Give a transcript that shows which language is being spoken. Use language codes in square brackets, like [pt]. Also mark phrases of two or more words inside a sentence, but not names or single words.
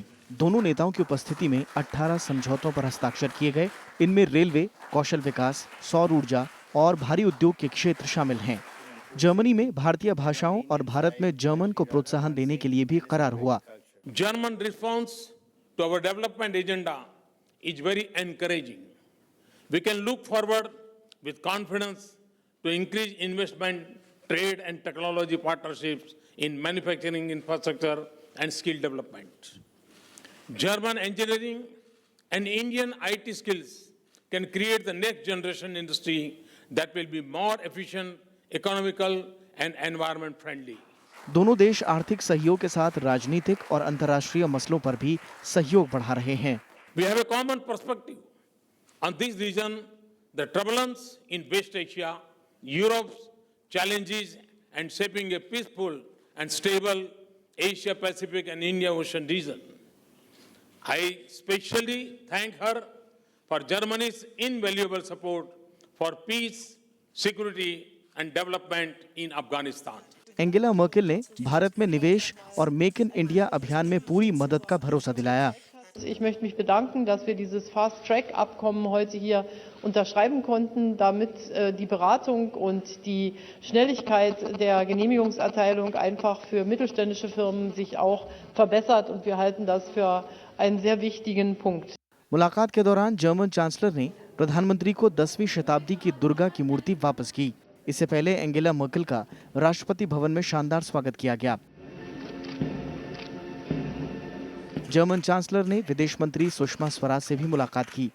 [hi] दोनों नेताओं की उपस्थिति में 18 समझौतों पर हस्ताक्षर किए गए। इनमें रेलवे, कौशल विकास, सौर ऊर्जा और भारी उद्योग के क्षेत्र शामिल हैं। जर्मनी में भारतीय भाषाओं और भारत में जर्मन को प्रोत्साहन देने के लिए भी करार हुआ। [en] German response to our development agenda is very encouraging. We can look forward with confidence to increase investment, trade and technology partnerships in manufacturing infrastructure and skill development. German engineering and Indian IT skills can create the next generation industry that will be more efficient, economical and environment friendly. [hi] दोनों देश आर्थिक सहयोग के साथ राजनीतिक और अंतर्राष्ट्रीय मसलों पर भी सहयोग बढ़ा रहे हैं। [en] We have a common perspective on this region, the turbulence in West Asia, Europe's challenges, and shaping a peaceful and stable Asia-Pacific and India-Ocean region. I especially thank her for Germany's invaluable support for peace, security, and development in Afghanistan. [hi] एंजेला मर्केल ने भारत में निवेश और मेक इन इंडिया अभियान में पूरी मदद का भरोसा दिलाया। [de] Ich möchte mich bedanken, dass wir dieses Fast-Track-Abkommen heute hier unterschreiben konnten, damit die Beratung und die Schnelligkeit der Genehmigungserteilung einfach für mittelständische Firmen sich auch verbessert, und wir halten das für einen sehr wichtigen Punkt. [hi] मुलाकात के दौरान जर्मन चांसलर ने प्रधानमंत्री को 10वीं शताब्दी की दुर्गा की मूर्ति वापस की। इससे पहले एंजेला मर्केल का राष्ट्रपति भवन में शानदार स्वागत किया गया। जर्मन चांसलर ने विदेश मंत्री सुषमा स्वराज से भी मुलाकात की।